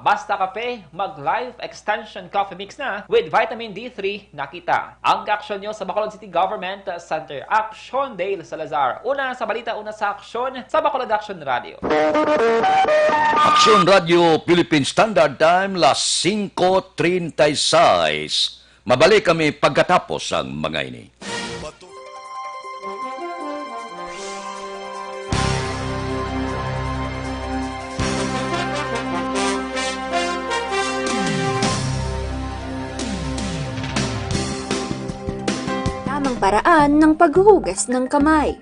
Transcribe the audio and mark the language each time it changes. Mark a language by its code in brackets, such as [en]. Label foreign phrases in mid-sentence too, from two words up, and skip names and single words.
[tl] Basta kape, mag-Life Extension Coffee Mix na [en] with Vitamin D3 [tl] nakita. Ang aksyon nyo sa Bacolod City Government Center. Action Dale Salazar. Una sa balita, una sa aksyon sa Bacolod Action Radio. [en] Action Radio Philippine Standard Time, [hil] las 5:36. Mabalik kami pagkatapos ang mga ini. [tl] Tamang paraan ng paghuhugas ng kamay.